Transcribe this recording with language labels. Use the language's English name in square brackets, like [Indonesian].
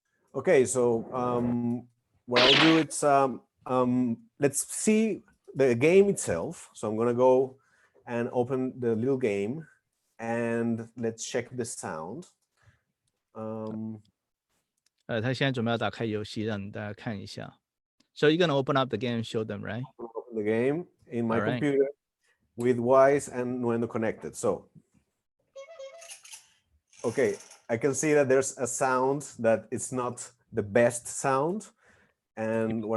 [English] Okay, so what I'll do is let's see the game itself. So I'm going to go and open the little game, and let's check the sound. [Chinese] 他现在准备要打开游戏，让大家看一下。 [English] So you're going to open up the game and show them, right? Open the game in my All right. computer with Wise and Nuendo connected. So, okay, I can see that there's a sound that it's not the best sound. And what